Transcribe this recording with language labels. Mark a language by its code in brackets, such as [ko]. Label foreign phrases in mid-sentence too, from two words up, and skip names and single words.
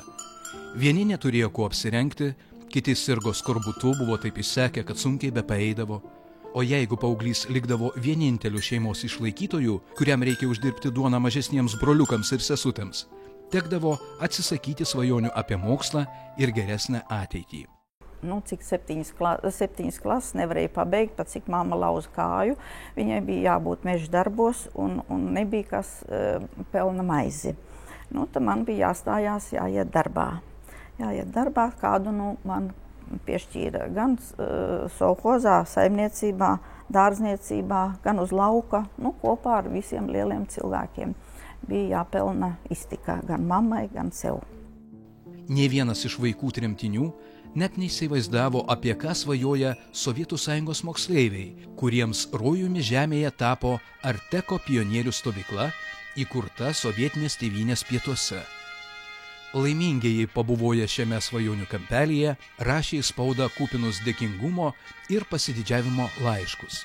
[lt] Vieni neturėjo kuo apsirengti, kiti sirgo skorbutu, buvo taip išsekę, kad sunkiai bepaeidavo. O jeigu paauglys likdavo vieninteliu šeimos išlaikytojų, kuriam reikia uždirbti duoną mažesniems broliukams ir sesutėms, tekdavo atsisakyti svajonių apie mokslą ir geresnę ateitį. [lv] Cik 7 klases nevarēja pabeigt, pat cik mamma lauza kāju. Viņai bija jābūt meža darbos un nebija kas pelna maizi. Tad man bija jāstājās, jāiet darbā. Kādu man piešķīra gan sovhozā, saimniecībā, dārzniecībā, gan uz lauka, kopā ar visiem lieliem cilvēkiem. Bija jāpelna iztika gan mammai, gan sev. [lt] Nė vienas iš vaikų tremtinių net neįsivaizdavo, apie ką svajoja Sovietų Sąjungos moksleiviai, kuriems rojumi žemėje tapo Arteko pionierių stovykla, įkurta sovietinės tėvynės pietuose. Laimingieji pabuvoję šiame svajonių kampelyje rašė į spaudą kupinus dėkingumo ir pasididžiavimo laiškus.